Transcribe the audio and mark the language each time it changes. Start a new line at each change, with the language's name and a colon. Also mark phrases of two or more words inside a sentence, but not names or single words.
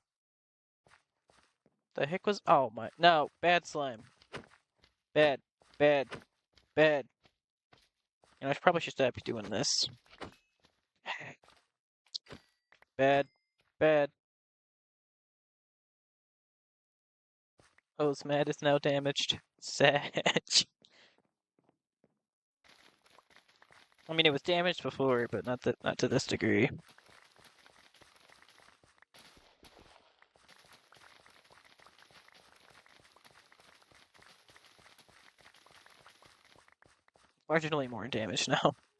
English: The heck was? Oh my! No, bad slime. Bad, bad, bad. I probably should stop doing this. Bad, bad. Mat is now damaged. Sad. I mean, it was damaged before, but not to this degree. Marginally more damage now.